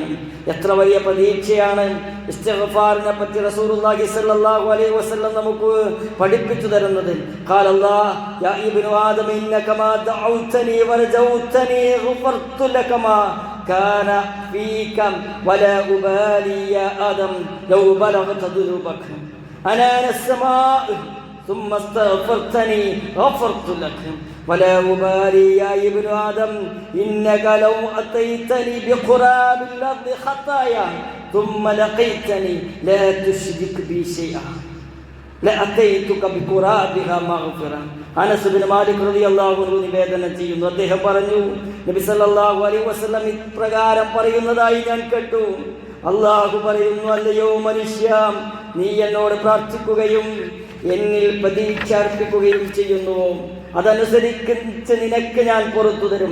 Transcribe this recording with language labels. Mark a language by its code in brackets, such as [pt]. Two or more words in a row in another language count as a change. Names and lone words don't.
[ml] എത്ര വലിയ പ്രതീക്ഷയാണ് ഇസ്തിഗ്ഫാറിനെ പറ്റി [ar] رسول الله صلى الله عليه وسلم [ml] നമുക്ക് പഠിപ്പിച്ചു തരുന്നത്. [ar] قال الله يا ابن آدم إنك ما دعوتني ورجوتني غفرت لك ما كان فيك ولا أبالي يا آدم لو بلغت ذنوبك عنان السماء ثم استغفرتني غفرت لك ولا أبالي يا ابن آدم إنك لو أتيتني بقراب الأرض خطايا ثم لقيتني لا تشرك بي شيئا لأتيتك بقرابها مغفرة. [ml] അനസ് ബിൻ മാലിക് [ar] رضي الله عنه [ml] നിവേദനം ചെയ്യുന്നു, അദ്ദേഹം പറഞ്ഞു, നബി [ar] صلى الله عليه وسلم [ml] ഇപ്രകാരം പറയുന്നതായി ഞാൻ കേട്ടു. അല്ലാഹു പറയുന്നു, അല്ലയോ മനുഷ്യ, നീ എന്നോട് പ്രാർത്ഥിക്കുകയും എന്നിൽ പ്രതീക്ഷ അർപ്പിക്കുകയും ചെയ്യുന്നു, അതനുസരിച്ച് നിനക്ക് ഞാൻ പുറത്തു തരും.